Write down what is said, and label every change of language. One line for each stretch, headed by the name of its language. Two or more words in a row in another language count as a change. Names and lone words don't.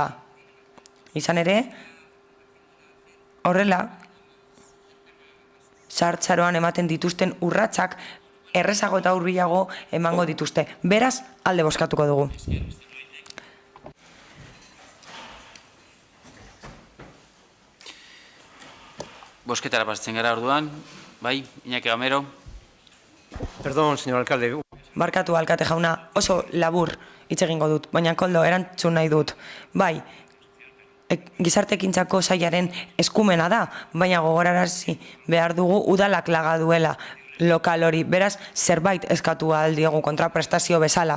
Basque: Izan ere, horrela, zahartzaroan ematen dituzten urratsak errezago eta hurbilago emango dituzte. Beraz, alde bozkatuko dugu. Bosketara pasatzen gara orduan. Bai, Iñaki Gamero.
Spanish: Perdón, señor alcalde.
Basque: Barkatu, alkate jauna, oso labur hitz egingo dut, baina Koldo, erantzun nahi dut. Bai, gizartekintzako sailaren eskumena da, baina gogorarazi behar dugu udalak laga duela lokal hori, beraz, zerbait eskatu ahal diogu kontraprestazio bezala.